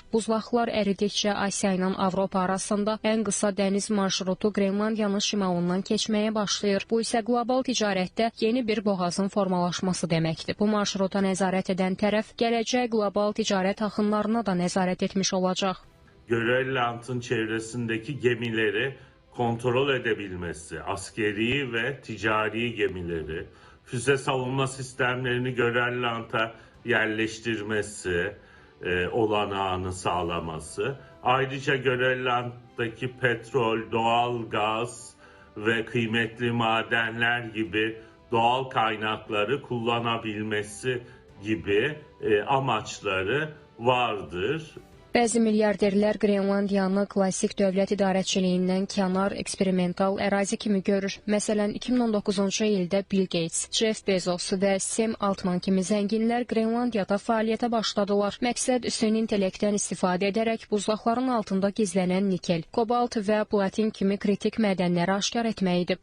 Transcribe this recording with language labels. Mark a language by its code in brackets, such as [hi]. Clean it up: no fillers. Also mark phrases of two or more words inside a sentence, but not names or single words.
[az] Buzlaqlar əridikcə Asiya ilə Avropa arasında ən qısa dəniz marşrutu Qrenlandiyanın şimalından keçməyə başlayır. Bu isə qlobal ticarətdə yeni bir boğazın formalaşması deməkdir. Bu marşruta nəzarət edən tərəf gələcək qlobal ticarət axınlarına da nəzarət etmiş olacaq. [tr] Grönland'ın çevresindeki gemileri kontrol edebilmesi, askeri ve ticari gemileri, füze savunma sistemlerini Grönland'a yerleştirmesi olanağını sağlaması, ayrıca Grönland'daki petrol, doğal gaz ve kıymetli madenler gibi doğal kaynakları kullanabilmesi gibi amaçları vardır. [az] Bəzi milyarderlər Qrenlandiyanı klassik dövlət idarəçiliyindən kənar eksperimental ərazi kimi görür. Məsələn, 2019-cu ildə Bill Gates, Jeff Bezos və Sam Altman kimi zənginlər Qrenlandiyada fəaliyyətə başladılar. Məqsəd süni intellektdən istifadə edərək buzlaqların altında gizlənən nikel, kobalt və platin kimi kritik mədənləri aşkar etmək idi.